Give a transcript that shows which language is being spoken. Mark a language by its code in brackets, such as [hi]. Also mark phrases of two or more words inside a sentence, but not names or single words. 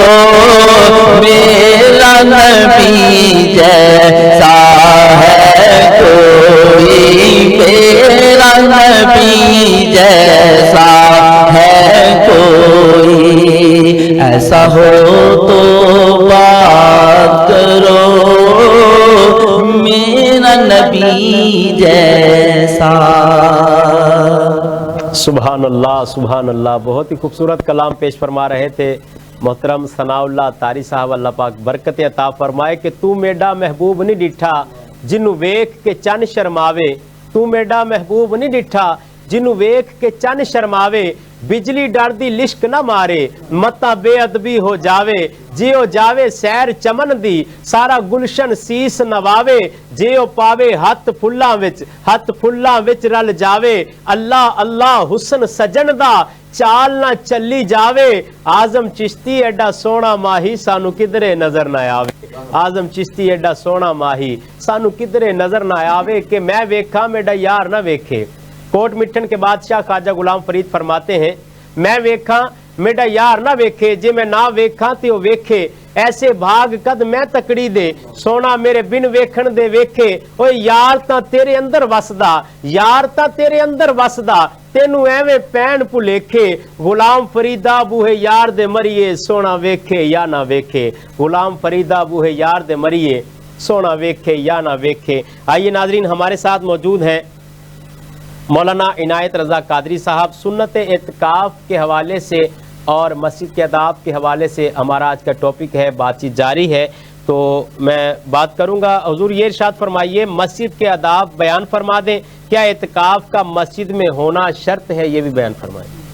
[ur] میرا نبی جیسا ہے کوئی، میرا نبی جیسا ہے کوئی، ایسا ہو تو بات کرو، میرا نبی جیسا۔ [ar] سبحان اللہ سبحان اللہ، [ur] بہت ہی خوبصورت کلام پیش فرما رہے تھے محترم ثناء اللہ تاری صاحب، اللہ پاک برکت عطا فرمائے کہ [skr] تو میڈا محبوب نہیں ڈٹھا جنوں ویکھ کے چن شرماوے، تو میڈا محبوب نہیں ڈٹھا جنوں ویکھ کے چن شرماوے، بجلی ڈر دی لشک نہ مارے متا بے ادبی ہو جاوے، جیو جاوے سیر چمن دی سارا گلشن سیس نواوے، جیو پاوے ہاتھ پھلاں وچ رل جاوے، اللہ اللہ حسن سجن دا چال نہ چلی جاوے، آزم چشتی ایڈا سونا ماہی سانو کدرے نظر نہ آوے، آزم چشتی ایڈا سونا ماہی سانو کدرے نظر نہ آوے، کہ میں ویکھا میڈا یار نہ ویکھے۔ [ur] کوٹ مٹھن کے بادشاہ خواجہ غلام فرید فرماتے ہیں، [skr] میں ویکھا میڈا یار نہ ویکھے، جے میں نہ ویکھا تے او ویکھے، ایسے بھاگ کد میں تکڑی دے سونا میرے بن ویکھن دے ویکھے، اوے یار تاں تیرے اندر وسدا، یار تاں تیرے اندر وسدا، تینوں ایویں پین بھلیکھے، غلام فریدا بوہے یار دے مریے سونا ویکھے یا نہ ویکھے، غلام فریدا بوہے یار دے مریے سونا ویکھے یا نہ ویکھے۔ [ur] آئیے ناظرین، ہمارے ساتھ موجود ہیں مولانا عنایت رضا قادری صاحب، سنت اعتکاف کے حوالے سے اور مسجد کے آداب کے حوالے سے ہمارا آج کا ٹاپک ہے، بات چیت جاری ہے۔ تو میں بات کروں گا، حضور یہ ارشاد فرمائیے مسجد کے آداب بیان فرما دیں، کیا اعتکاف کا مسجد میں ہونا شرط ہے، یہ بھی بیان فرمائیں۔